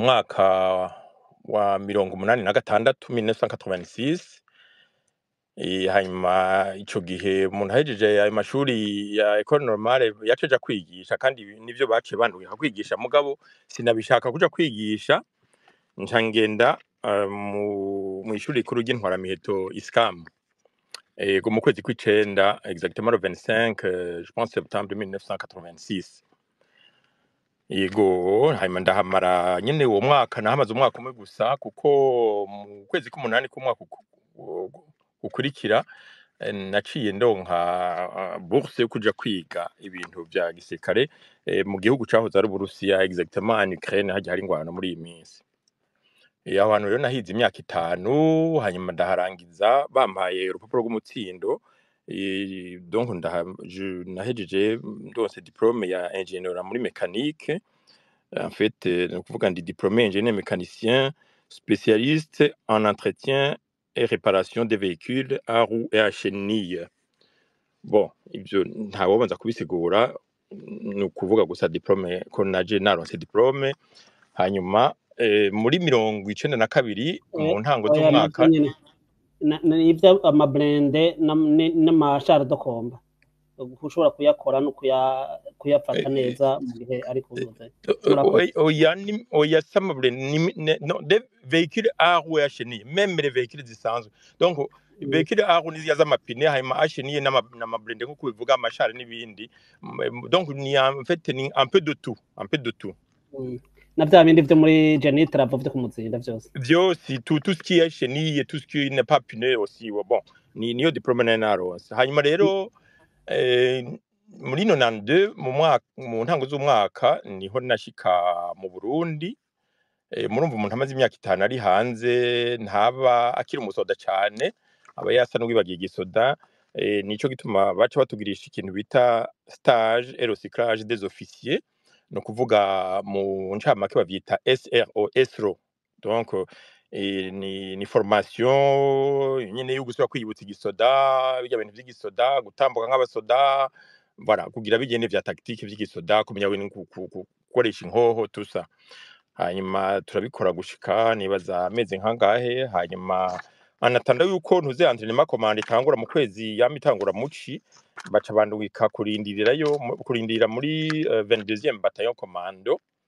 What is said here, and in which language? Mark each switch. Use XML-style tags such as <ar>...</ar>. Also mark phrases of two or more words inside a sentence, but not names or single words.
<rn>mwaka wa 86 1986 hanyuma ico gihe umuntu ahejeje ayo mashuri ya</rn> <fr>école normale</fr> <rn>yaceja kwigisha kandi nivyo bace banduye kwigisha mugabo sinabishaka kuja kwigisha ncangenda mu ishuri rikuru ry'intwara miheto ISCAM ego mu kwezi kw'icenda</rn> <fr>exactement le 25 je pense septembre 1986</fr> <rn>yego hanyuma ndahamara nyene uwo mwaka nahamaze umwaka umwe gusa kuko mu kwezi k'umunani k'umwaka ukurikira naciye ndonka bourse yo kuja kwiga ibintu vya gisirikare mu gihugu cahoze ari Uburusiya</rn> <fr>exactement en Ukraine</fr> <rn>hajya hari ingwano muri iyi minsi. Aho hantu rero nahize imyaka 5 hanyuma ndaharangiza bampaye urupapuro rw'umutsindo donc nahejeje ndose diplôme ya ingénieur muri mécanique.</rn> <fr>En fait, donc</fr> <rn>kuvuga ndi</rn> <fr>diplômé ingénieur mécanicien spécialiste en entretien et réparation des véhicules à roues et à chenilles.</fr> <rn>Bon, ibyo ntawobanza kubisigura ni ukuvuga gusa diplôme ko naje naronse diplôme hanyuma muri 92 mu ntango z'umwaka ibyo amablende n'amashara dokomba ushobora kuyakora no kuyafata neza mu gihe ari kuvuza oya s'amablende</rn> <fr>non des véhicules à roues et à chenilles même les véhicules zisanzwe donc véhicules à roues</fr> <rn>niziya z'amapine hanyuma</rn> <fr>à chenilles</fr> <rn>n'amablende nko kubivuga amashara n'ibindi</rn> <fr>donc ni en fait ni un peu de tout</fr> <rn>na bya bindi byo muri Janit Ravo byo kumutsinda</rn> <fr>byose tout ce qui est chenille tout ce qui n'est pas pneu aussi bon</fr> <rn>niyo diplôme naronse hanyuma rero muri 92 mu ntango z'umwaka niho nashika mu Burundi murumva umuntu amaze imyaka 5 ari hanze ntaba akiri umusoda cyane aba yasa n'uwibagiye igisoda nico gituma baca batugirisha ikintu bita</rn> <fr>stage et recyclage des officiers</fr> <rn>no kuvuga mu ncamake bavyita SRO donc ni formation nyine yo gusubira kwiyibutsa igisoda bijya bintu by'igisoda gutambuka nk'abasoda voilà kugira bigende vya tactique vy'igisoda kumenya gukoresha inkoho tusa hanyuma turabikora gushika nibaza ameze nkangahe hanyuma anatanda yuko ntuze</rn> <fr>entraînement commande</fr> <rn>itangura mu kwezi yamitangura muci baca bandwika kurindira muri 22e</rn> <fr>bataillon commando</fr>